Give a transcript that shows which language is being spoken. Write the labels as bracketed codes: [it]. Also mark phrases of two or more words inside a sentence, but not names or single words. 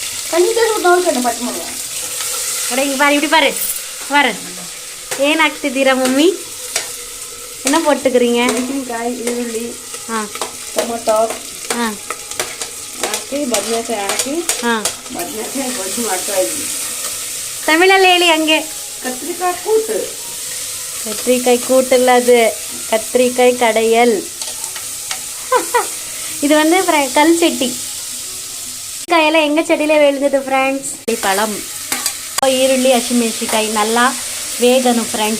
[ta] அட இங்கே பாரு, இப்படி பாரு பாரு. ஏன் ஆக்குதுரா மம்மி? என்ன போட்டுக்கிறீங்க? [kn] ಮೆಣಸಿನಕಾಯಿ, ಈರುಳ್ಳಿ, ಟೊಮೊಟೊ ಹಾಕಿ ಬದನೆಕಾಯಿ ಹಾಕಿ ಬದನೆಕಾಯಿ ಗೊಜ್ಜು ಮಾಡ್ತಾ ಇದ್ವಿ. தமிழில் ಹೇಳಿ ಹಂಗೆ. [ta] கத்திரிக்காய் கூட்டு. கத்திரிக்காய் கூட்டு இல்லை, அது கத்திரிக்காய் கடையல். இது வந்து கல் சட்டி. காயெல்லாம் எங்கள் செடியிலே விழுந்தது ஃப்ரெண்ட்ஸ். பழம், ஈருள்ளி, அச்சிமெணசிக்காய் நல்லா வேகணும் ஃப்ரெண்ட்ஸ்.